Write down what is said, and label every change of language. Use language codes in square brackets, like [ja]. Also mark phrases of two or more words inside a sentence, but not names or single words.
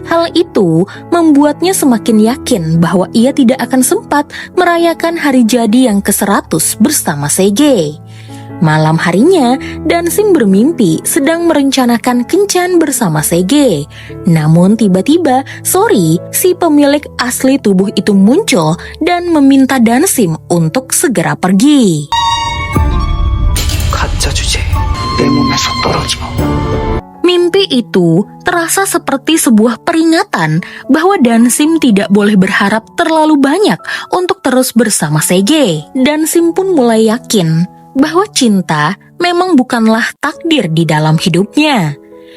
[id] Hal itu membuatnya semakin yakin bahwa ia tidak akan sempat merayakan hari jadi yang ke-100 bersama Sege. Malam harinya, Dansim bermimpi sedang merencanakan kencan bersama Sege. Namun tiba-tiba, Sori, si pemilik asli tubuh itu muncul dan meminta Dansim untuk segera pergi. [ko] 가짜 주제 내 몸에서 떨어져. [id] Mimpi itu terasa seperti sebuah peringatan bahwa Dansim tidak boleh berharap terlalu banyak untuk terus bersama Sege. Dansim pun mulai yakin bahwa cinta memang bukanlah takdir di dalam hidupnya.